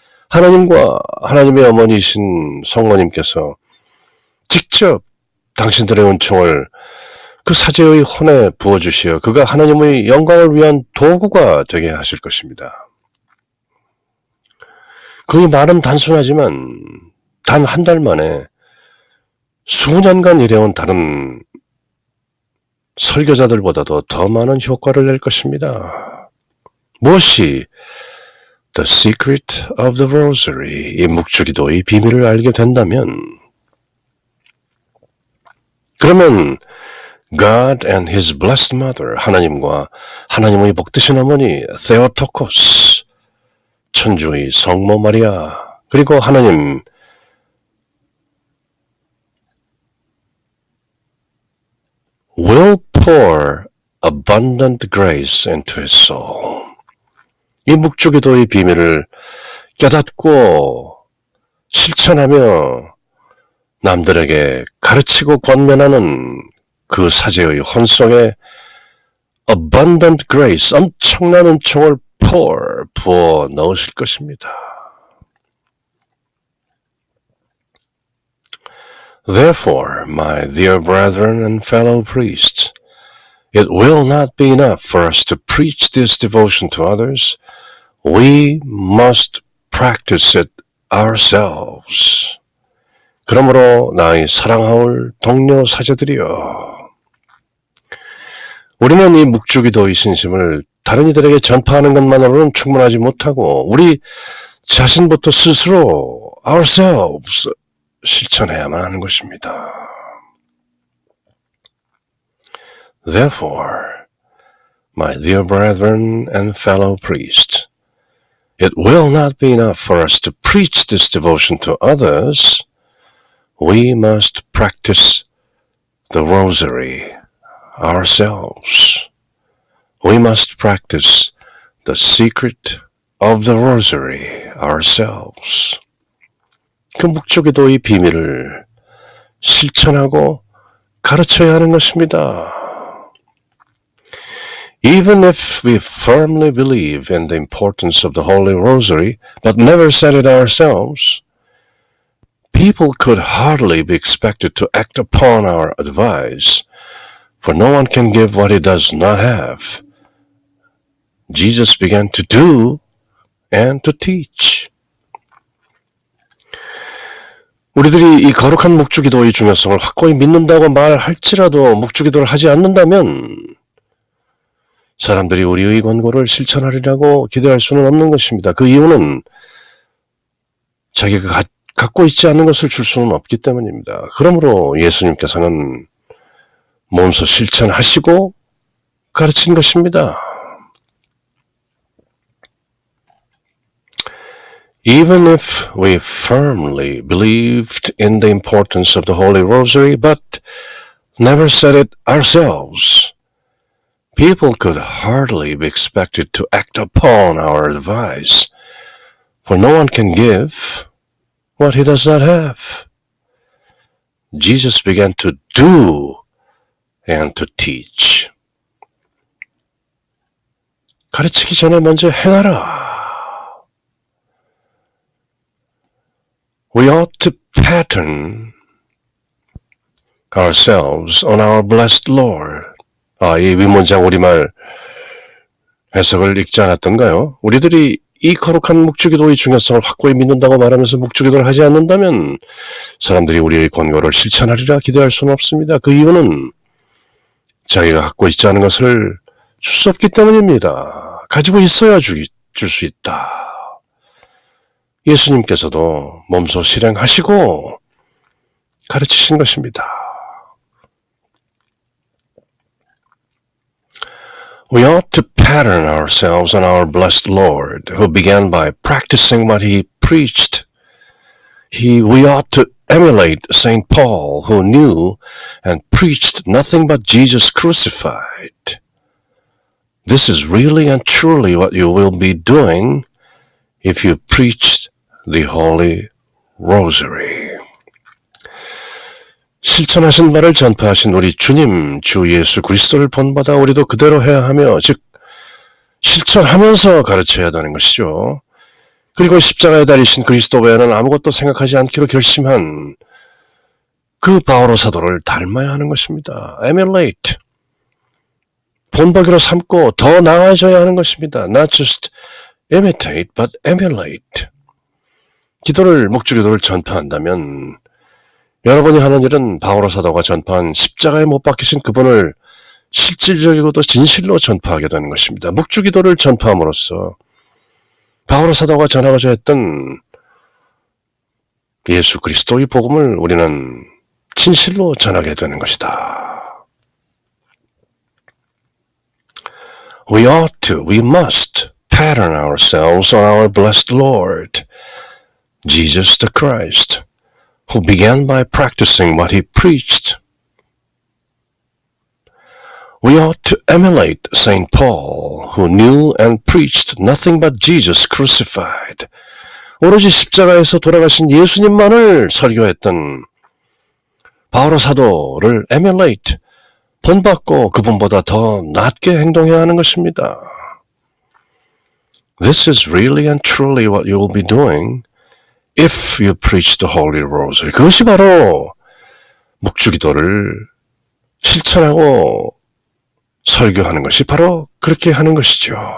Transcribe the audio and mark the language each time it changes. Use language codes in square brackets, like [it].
[ko] 하나님과 하나님의 어머니이신 성모님께서 직접 당신들의 은총을 그 사제의 혼에 부어주시어 그가 하나님의 영광을 위한 도구가 되게 하실 것입니다. 그 말은 단순하지만 단 한 달 만에 수년간 일해온 다른 설교자들보다도 더 많은 효과를 낼 것입니다. 무엇이 [en] The Secret of the Rosary, [ko] 이 묵주기도의 비밀을 알게 된다면 그러면 [en] God and His blessed Mother, [ko] 하나님과 하나님의 복되신 어머니 [en] Theotokos, [ko] 천주의 성모 마리아, 그리고 하나님 [en] will pour abundant grace into his soul. [ko] 이 묵주기도의 비밀을 깨닫고 실천하며 남들에게 가르치고 권면하는 그 사제의 혼 속에 [en] abundant grace, [ko] 엄청난 은총을 부어 넣으실 것입니다. [en] Therefore, my dear brethren and fellow priests, it will not be enough for us to preach this devotion to others. We must practice it ourselves. [ko] 그러므로 나의 사랑하올 동료 사제들이여, 우리는 이 묵주기도의 신심을 다른 이들에게 전파하는 것만으로는 충분하지 못하고 우리 자신부터 스스로 [en] ourselves [ko] 실천해야만 하는 것입니다. [en] Therefore, my dear brethren and fellow priests, it will not be enough for us to preach this devotion to others. We must practice the rosary ourselves. We must practice the secret of the rosary ourselves. [ko] 그 묵주기도의 비밀을 실천하고 가르쳐야 하는 것입니다. [en] Even if we firmly believe in the importance of the Holy Rosary, but never said it ourselves, people could hardly be expected to act upon our advice, for no one can give what he does not have. Jesus began to do and to teach. [ko] 우리들이 이 거룩한 묵주기도의 중요성을 확고히 믿는다고 말할지라도 묵주기도를 하지 않는다면 사람들이 우리의 권고를 실천하리라고 기대할 수는 없는 것입니다. 그 이유는 자기가 갖고 있지 않은 것을 줄 수는 없기 때문입니다. 그러므로 예수님께서는 몸소 실천하시고 가르친 것입니다. [en] Even if we firmly believed in the importance of the Holy Rosary, but never said it ourselves, people could hardly be expected to act upon our advice, for no one can give what he does not have. Jesus began to do and to teach. [ko] 가르치기 전에 먼저 행하라. [en] We ought to pattern ourselves on our blessed Lord. [ko] 이 위문장 우리말 해석을 읽지 않았던가요? 우리들이 이 거룩한 묵주기도의 중요성을 확고히 믿는다고 말하면서 묵주기도를 하지 않는다면 사람들이 우리의 권고를 실천하리라 기대할 수는 없습니다. 그 이유는 자기가 갖고 있지 않은 것을 줄 수 없기 때문입니다. 가지고 있어야 줄 수 있다. 예수님께서도 몸소 실행하시고 가르치신 것입니다. [en] We ought to pattern ourselves on our blessed Lord, who began by practicing what he preached. We ought to emulate St. Paul, who knew and preached nothing but Jesus crucified. This is really and truly what you will be doing if you preach the Holy Rosary. [ko] 실천하신 바를 전파하신 우리 주님, 주 예수 그리스도를 본받아 우리도 그대로 해야 하며, 즉 실천하면서 가르쳐야 한다는 것이죠. 그리고 십자가에 달리신 그리스도 외에는 아무것도 생각하지 않기로 결심한 그 바오로 사도를 닮아야 하는 것입니다. [en] Emulate. [ko] 본보기로 삼고 더 나아져야 하는 것입니다. [en] Not just imitate, but emulate. [ko] 묵주기도를 전파한다면 여러분이 하는 일은 바오로 사도가 전파한 십자가에 못 박히신 그분을 실질적이고도 진실로 전파하게 되는 것입니다. 묵주기도를 전파함으로써 바오로 사도가 전하고자 했던 예수 그리스도의 복음을 우리는 진실로 전하게 되는 것이다. [en] We must pattern ourselves on our blessed Lord, Jesus the Christ, who began by practicing what he preached. We ought to emulate St. Paul, who knew and preached nothing but Jesus crucified. [ko] 오로지 십자가에서 돌아가신 예수님만을 설교했던 바오로 사도를 [en] emulate, [ko] 본받고 그분보다 더 낫게 행동해야 하는 것입니다. [en] This is really and truly what you will be doing if you preach the Holy Rosary. [ko] 그것이 바로 묵주기도를 실천하고 설교하는 것이 바로 그렇게 하는 것이죠.